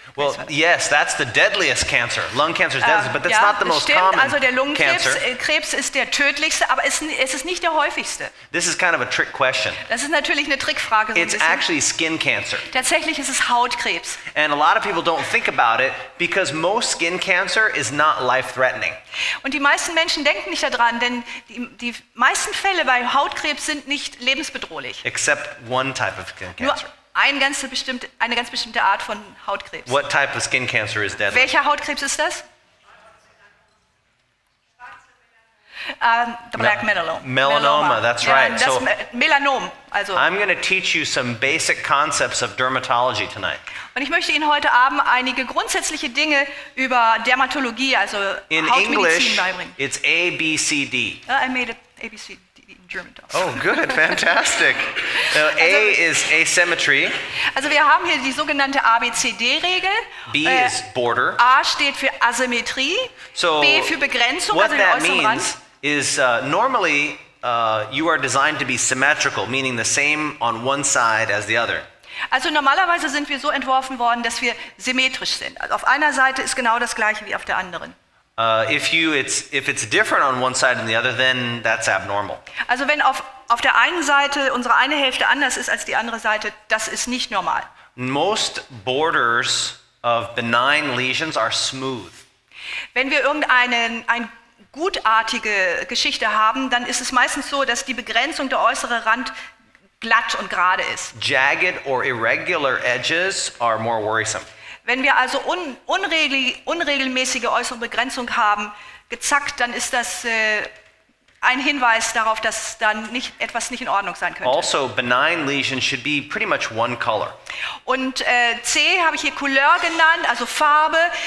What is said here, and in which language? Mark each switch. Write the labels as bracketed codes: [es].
[en] Well, yes, that's the deadliest cancer. Lung cancer is deadly, but that's not the most common [de] also der [en] cancer. [de] Lungenkrebs ist der tödlichste, aber es ist nicht der häufigste. [en] This is kind of a trick question. [de] Das ist natürlich eine Trickfrage. [en] It's actually skin cancer. [de] Tatsächlich ist es Hautkrebs. [en] And a lot of people don't think about it because most skin cancer is not life-threatening. [de] Und die meisten Menschen denken nicht daran, denn die meisten Fälle bei Hautkrebs sind nicht lebensbedrohlich. [en] Except one type of skin cancer. [de] Nur eine ganz bestimmte Art von Hautkrebs. [en] What type of skin cancer is deadly? [de] Welcher Hautkrebs ist das? [en] The black melanoma. Melanoma, that's right. [de] Das Melanom. Also. [en] I'm going to teach you some basic concepts of dermatology tonight. [de] Und ich möchte Ihnen heute Abend einige grundsätzliche Dinge über Dermatologie, also Hautmedizin, beibringen. [en] It's A, B, C, D. I made it A, B, C, D. German talk. Oh, good, fantastic. A is asymmetry. [de] Also wir haben hier die sogenannte ABCD-Regel. [en] B is border. [de] A steht für Asymmetrie. [en] So [de] B für Begrenzung, [en] what [de] also den [en] that [de] äußeren Rand. [en] means is normally you are designed to be symmetrical, meaning the same on one side as the other. [de] Also normalerweise sind wir so entworfen worden, dass wir symmetrisch sind. Also auf einer Seite ist genau das gleiche wie auf der anderen. [en] If it's different on one side than the other, then that's abnormal. [de] Also wenn auf der einen Seite unsere eine Hälfte anders ist als die andere Seite, das ist nicht normal. [en] Most borders of benign lesions are smooth. [de] Wenn wir eine gutartige Geschichte haben, dann ist es meistens so, dass die Begrenzung der äußere Rand glatt und gerade ist. [en] Jagged or irregular edges are more worrisome. [de] Wenn wir also unregelmäßige äußere Begrenzung haben, gezackt, dann ist das ein Hinweis darauf, dass dann etwas nicht in Ordnung sein könnte. [en] Also, benign lesions should be pretty much one color. [de] Und C habe ich hier Couleur genannt, also Farbe.